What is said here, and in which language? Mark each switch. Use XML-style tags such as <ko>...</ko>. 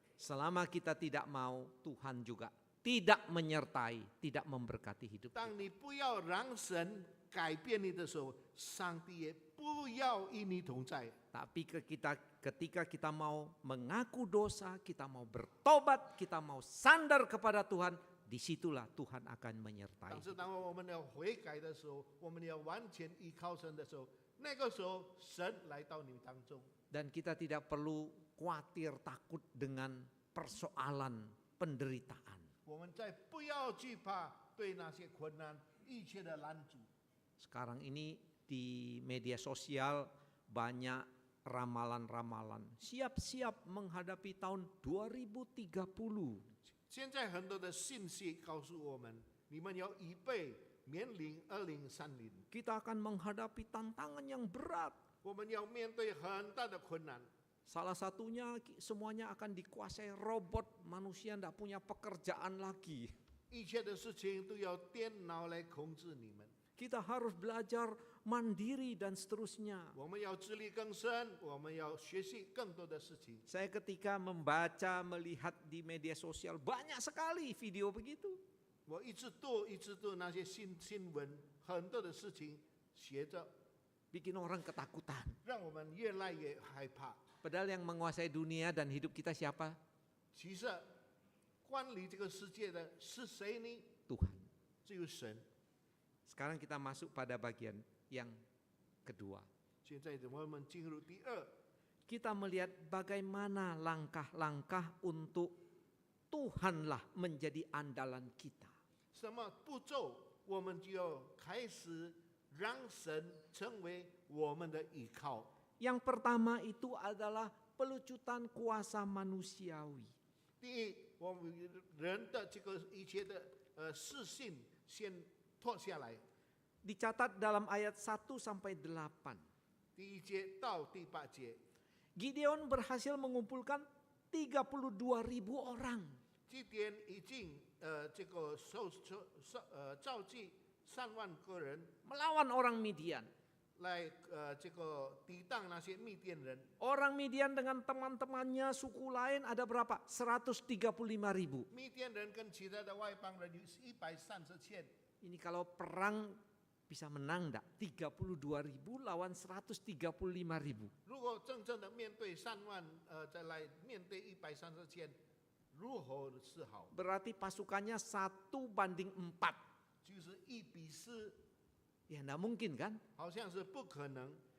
<id>Selama kita tidak mau, Tuhan juga tidak menyertai, tidak memberkati hidup kita.</id> <zh>当你不要让神改变你的时候，上帝也不要与你同在。</zh> <id>Tapi ketika kita mau mengaku dosa, kita mau bertobat, kita mau sandar kepada Tuhan, disitulah Tuhan akan menyertai.</id> <zh>但是当我们要悔改的时候，我们要完全依靠神的时候，那个时候神来到你当中。</zh> <id>Dan kita tidak perlu khawatir takut dengan persoalan penderitaan.</id> <zh>我们再不要惧怕对那些困难一切的拦阻。</zh> <id>Sekarang ini di media sosial banyak ramalan-ramalan. Siap-siap menghadapi tahun 2030.</id> <zh>现在很多的信息告诉我们，你们要预备面临2030，</zh> <id>Kita akan menghadapi tantangan yang berat.</id> <zh>我们要面对很大的困难。</zh> <id>Salah satunya semuanya akan dikuasai robot, manusia tidak punya pekerjaan lagi.</id> <zh>一切的事情都要电脑来控制你们。</zh> <id>Kita harus belajar mandiri dan seterusnya.</id> <zh>我们要自力更生，我们要学习更多的事情。</zh> <id>Saya ketika membaca, melihat di media sosial banyak sekali video begitu.</id> <zh>我一直读那些新闻，很多的事情写着，</zh> <id>Bikin orang ketakutan.</id> <zh>让我们越来越害怕。</zh> <id>Padahal yang menguasai dunia dan hidup kita siapa?</id> <zh>其实管理这个世界的是谁呢？</zh> <id>Tuhan.</id> <zh>只有神。</zh> <id>Sekarang kita masuk pada bagian yang kedua.</id> <zh>现在我们进入第二，</zh> <id>Kita melihat bagaimana langkah-langkah untuk Tuhanlah menjadi andalan kita.</id> <zh>什么步骤，我们就要开始让神成为我们的依靠。</zh> <id>Yang pertama itu adalah pelucutan kuasa manusiawi.</id> <zh>第一，我们人的这个一切的事性先脱下来。</zh> <id>Dicatat dalam ayat 1 sampai 8.</id> <zh>第一节到第8节，</zh> <id>Gideon berhasil mengumpulkan 32.000 orang.</id> <zh>基甸已经这个召集3万个人</zh> <id>Melawan orang Midian.</id> <zh>来这个抵挡那些密甸人。</zh> <id>Orang Midian dengan teman-temannya suku lain ada berapa? 135.000.</id> <zh>密甸人跟其他的外邦人有130千。</zh> <id>Ini kalau perang bisa menang enggak? 32.000 lawan 135.000.</id> <zh>如果真正的面对3万，再来面对130千，如何是好？</zh> <id>Berarti pasukannya 1 banding 4.</id> <zh>就是1比4，</zh> <id>Ya enggak mungkin kan?</id> <zh>好像是不可能。</zh>